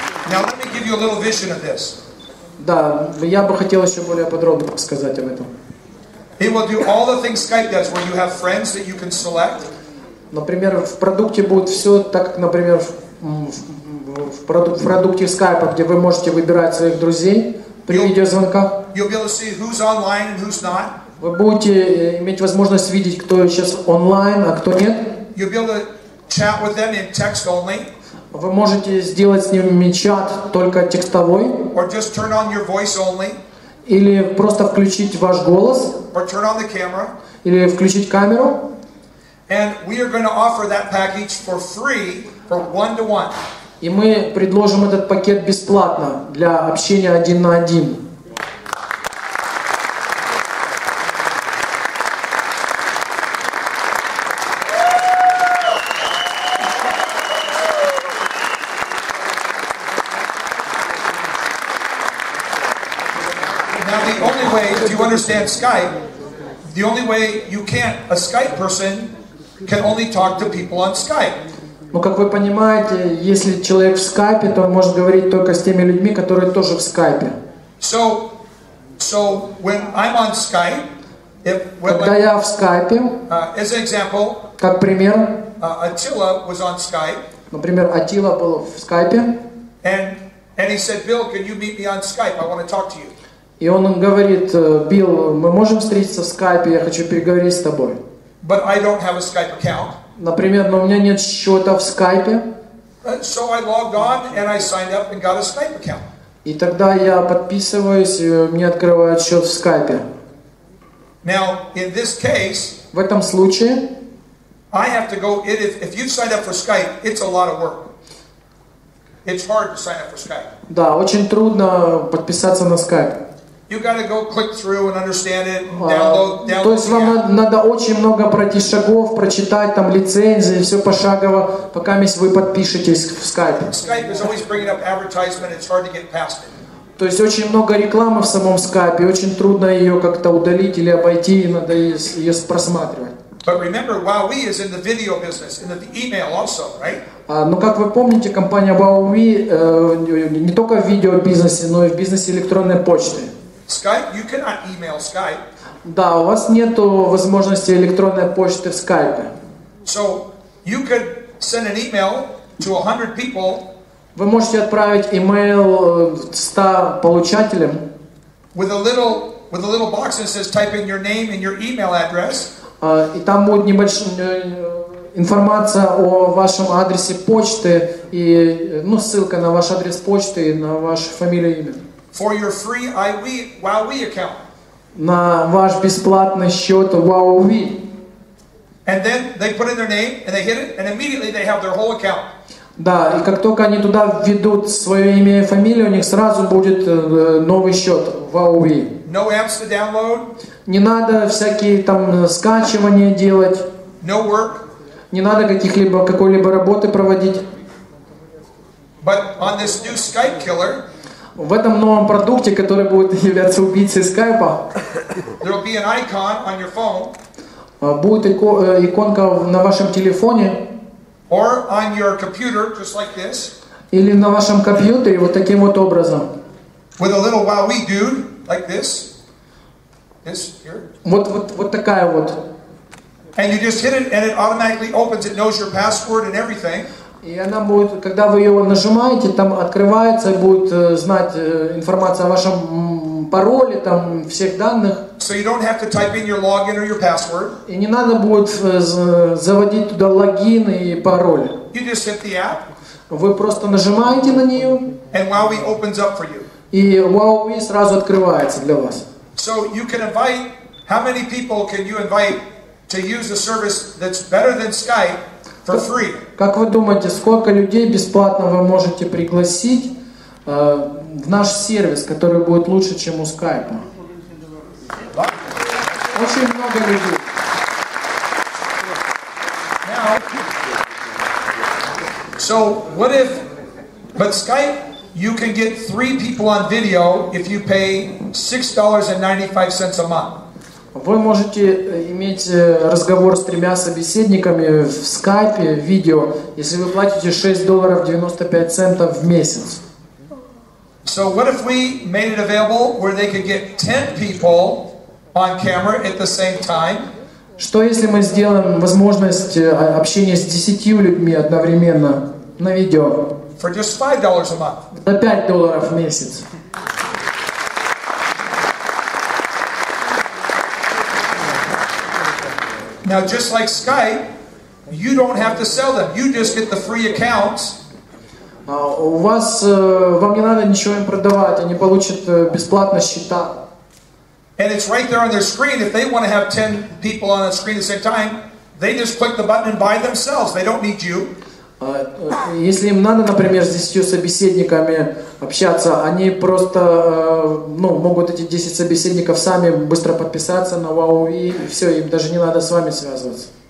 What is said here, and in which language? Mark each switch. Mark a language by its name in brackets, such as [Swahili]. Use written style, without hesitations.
[English] Now let me give you a little vision of this. [Russian] Да, я бы хотел еще более подробно сказать об этом. [English] It will do all the things Skype does, where you have friends that you can select. [Russian] Например, в продукте будет все так, как, например, в продукте Skype, где вы можете выбирать своих друзей при видеозвонках. [English] You'll be able to see who's online and who's not. [Russian] Вы будете иметь возможность видеть, кто сейчас онлайн, а кто нет. [English] You'll be able to chat with them in text only. [Russian] Вы можете сделать с ними чат только текстовой. [English] Or just turn on your voice only. [Russian] Или просто включить ваш голос. [English] Or turn on the camera. [Russian] Или включить камеру. [English] And we are going to offer that package for free for one-to-one. [Russian] И мы предложим этот пакет бесплатно для общения один на один. [English] Now the only way, if you understand Skype, the only way you can't, a Skype person can only talk to people on Skype. [Russian] Но, как вы понимаете, если человек в скайпе, то он может говорить только с теми людьми, которые тоже в скайпе. [English] So when I'm on Skype, [Russian] когда я в скайпе, [English] as an example, [Russian] как пример, [English] Attila was on Skype. [Russian] Например, Атила был в скайпе. [English] And he said, Bill, can you meet me on Skype? I want to talk to you. [Russian] И он говорит, Билл, мы можем встретиться в скайпе, я хочу переговорить с тобой. [English] But I don't have a Skype account. [Russian] Например, но у меня нет счета в скайпе. [English] So I logged on and I signed up and got a Skype account. [Russian] И тогда я подписываюсь, мне открывают счет в скайпе. [English] Now, in this case, [Russian] В этом случае [English] I have to go, if you've signed up for Skype, it's a lot of work. It's hard to sign up for Skype. [Russian] да, очень трудно подписаться на скайп. [English] You got to go click through and understand it, download [Russian] То есть [English] the app. [Russian] вам надо очень много пройти шагов, прочитать там лицензии, все пошагово, пока вы подпишетесь в скайпе. [English] Skype is always bringing up advertisement. It's hard to get past it. [Russian] То есть очень много рекламы в самом скайпе, очень трудно ее как-то удалить или обойти, и надо ее просматривать. [English] But remember, Huawei is in the video business, in the email also, right? [Russian] Но как вы помните, компания Huawei не только в видеобизнесе, но и в бизнесе электронной почты. [English] Skype, you cannot email Skype. [Russian] Да, у вас нет возможности электронной почты в скайпе. [English] So you could send an email to 100 people [Russian] Вы можете отправить имейл 100 получателям, [English] with a little box that says type in your name and your email address. [Russian] и там будет небольшая информация о вашем адресе почты и ссылка на ваш адрес почты и на вашу фамилию и имя. [English] For your free Huawei account. [Russian] На ваш бесплатный счет Huawei. [English] And then they put in their name and they hit it and immediately they have their whole account. [Russian] Да, и как только они туда введут свое имя и фамилию, у них сразу будет новый счет Huawei. [English] No apps to download. [Russian] Не надо всякие там скачивания делать. [English] No work. [Russian] Не надо какой-либо работы проводить. [English] But on this new Skype killer, [Russian] В этом новом продукте, который будет являться убийцей скайпа, [English] there will be an icon on your phone [Russian] будет иконка на вашем телефоне [English] or on your computer, just like this, [Russian] или на вашем компьютере вот таким вот образом. [English] with a little Huawei dude, like this. This here. [Russian] Вот такая вот. [English] And you just hit it and it automatically opens, it knows your password and everything. [Russian] И она будет, когда вы ее нажимаете, там открывается и будет знать информация о вашем пароле, там всех данных. [English] So you don't have to type in your login or your password. [Russian] И не надо будет заводить туда логин и пароль. [English] You just hit the app [Russian] Вы просто нажимаете на нее, [English] and Huawei opens up for you. [Russian] и Huawei сразу открывается для вас. [English] So you can invite, how many people can you invite to use a service that's better than Skype for free? [Russian] Как вы думаете, сколько людей бесплатно вы можете пригласить в наш сервис, который будет лучше, чем у скайпа? Очень много людей. [English] Now, so what if, but Skype, you can get 3 people on video if you pay $6.95 a month. [Russian] Вы можете иметь разговор с 3 собеседниками в скайпе, видео, если вы платите $6.95 в месяц. [English] So what if we made it available where they could get 10 people on camera at the same time? [Russian] Что если мы сделаем возможность общения с 10 людьми одновременно на видео [English] For just $5 a month. [Russian] за $5 в месяц? [English] Now, just like Skype, you don't have to sell them. You just get the free accounts. [Russian] У вас, вам не надо ничего им продавать, они получат бесплатно счета. [English] And it's right there on their screen. If they want to have 10 people on the screen at the same time, they just click the button and buy themselves. They don't need you. [Russian] Если им надо, например, с 10 собеседниками общаться, они просто могут эти 10 собеседников сами быстро подписаться на Huawei, и все, им даже не надо с вами связываться.